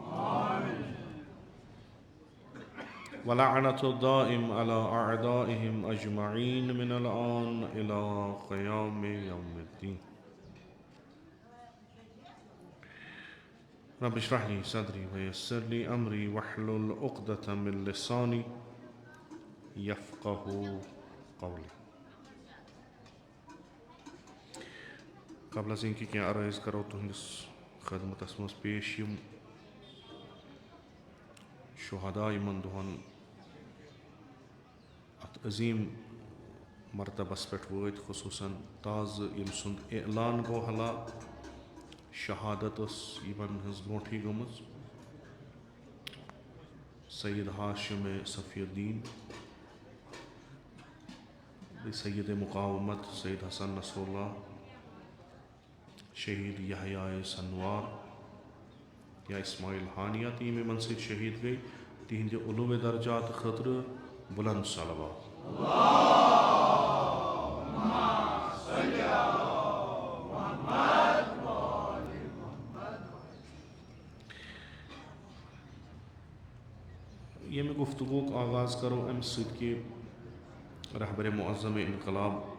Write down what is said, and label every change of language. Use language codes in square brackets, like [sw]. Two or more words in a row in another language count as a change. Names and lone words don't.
[ar] ولعنة الدائم على أعدائهم أجمعين من الآن إلى قيام يوم الدين رب اشرح لي صدري ويسر لي أمري واحلل عقدة من لساني يفقه قولي. [fa] قبل از اینکه [ks] کینٛہہ عرٲض کرو تُہنٛدِس خدمتس منٛز پیش یِم شہدا یِمن دۄہن اتھ عظیٖم مرتبس پٮ۪ٹھ وٲتۍ خصوٗصن تازٕ ییٚمہِ سُنٛد اعلان گوٚو حلا شہادت ٲس یِمن ہٕنٛز برونٛٹھٕے گٔمٕژ سید ہاشم صفی الدین سید مقاومت سید حسن نصر اللہ شہید یحییٰ سنوار یا اسماعیل ہانیہ تہٕ یِم یِمن سۭتۍ شہیٖد گٔے تِہنٛدِ علوٗوِ درجات خٲطرٕ بُلند صلوات. ییٚمہِ گفتگوٗک آغاز کرو امہِ سۭتۍ کہِ رہبرِ معظم انقلاب